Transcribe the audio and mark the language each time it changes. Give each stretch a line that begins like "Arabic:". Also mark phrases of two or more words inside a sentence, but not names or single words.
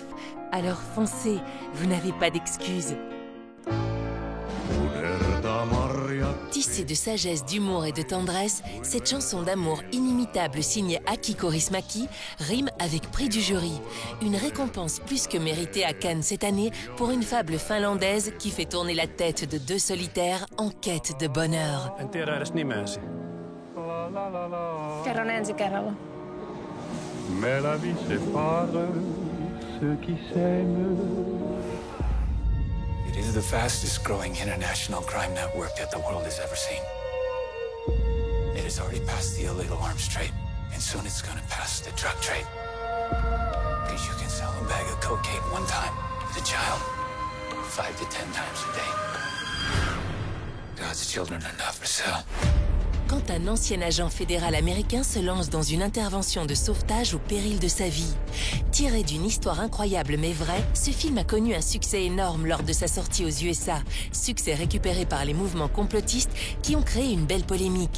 French: Alors foncez, vous n'avez pas d'excuses. Tissée de sagesse, d'humour et de tendresse, cette chanson d'amour inimitable signée Aki Kaurismäki rime avec prix du jury. Une récompense plus que méritée à Cannes cette année pour une fable finlandaise qui fait tourner la tête de deux solitaires en quête de bonheur.
Finnish: En tiedä edes nimeäsi. Kerron ensi kerralla.
French: Mais la vie sépare ceux qui s'aiment.
English: It is the fastest growing international crime network that the world has ever seen. It has already passed the illegal arms trade, and soon it's gonna pass the drug trade. Because you can sell a bag of cocaine one time to a child 5 to 10 times a day. God's children are not for sale.
French: Quand un ancien agent fédéral américain se lance dans une intervention de sauvetage au péril de sa vie. Tiré d'une histoire incroyable mais vraie, ce film a connu un succès énorme lors de sa sortie aux USA. Succès récupéré par les mouvements complotistes qui ont créé une belle polémique.